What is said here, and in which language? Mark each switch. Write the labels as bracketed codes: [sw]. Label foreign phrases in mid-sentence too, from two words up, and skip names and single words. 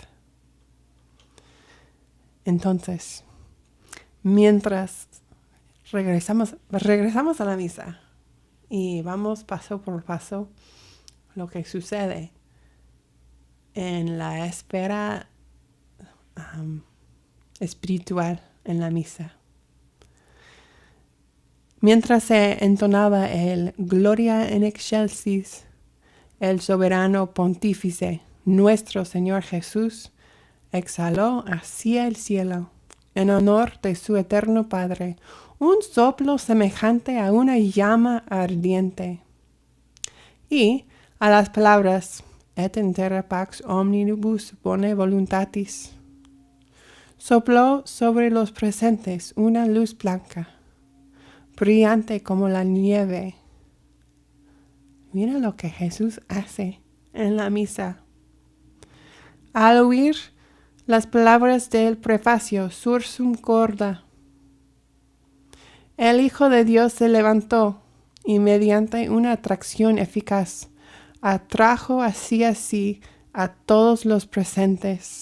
[es] Entonces, mientras regresamos a la misa y vamos paso por paso lo que sucede en la esfera espiritual en la misa. Mientras se entonaba el [la] Gloria in excelsis, [es] el soberano pontífice, nuestro Señor Jesús, exhaló hacia el cielo, en honor de su eterno Padre, un soplo semejante a una llama ardiente. Y a las palabras [la] et in terra pax omnibus bone voluntatis, [es] sopló sobre los presentes una luz blanca, brillante como la nieve. Mira lo que Jesús hace en la misa. Al oír las palabras del prefacio [la] Sursum corda, [es] el Hijo de Dios se levantó y mediante una atracción eficaz atrajo hacia sí a todos los presentes.